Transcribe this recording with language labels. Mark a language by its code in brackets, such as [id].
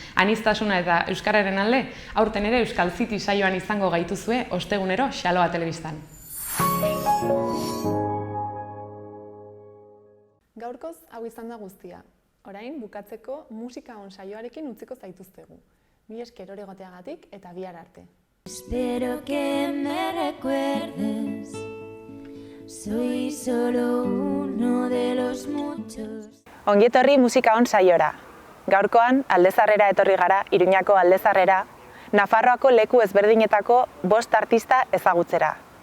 [eu] Aniztasuna eta euskararen alde, aurten ere Euskal City saioan izango gaituzue ostegunero Xaloa telebistan. Gaurkoz hau izan da guztia. Orain bukatzeko musika on saioarekin utziko zaituztegu. Mila esker hor egoteagatik eta bihar arte. [es] Espero que me recuerdes. Soy solo uno de los muchos. [eu] Ongietorri musika on saiora. Gaurkoan Aldezarrera etorri gara, Iruñako Aldezarrera, Nafarroako leku ezberdinetako 5 artista ezagutzera.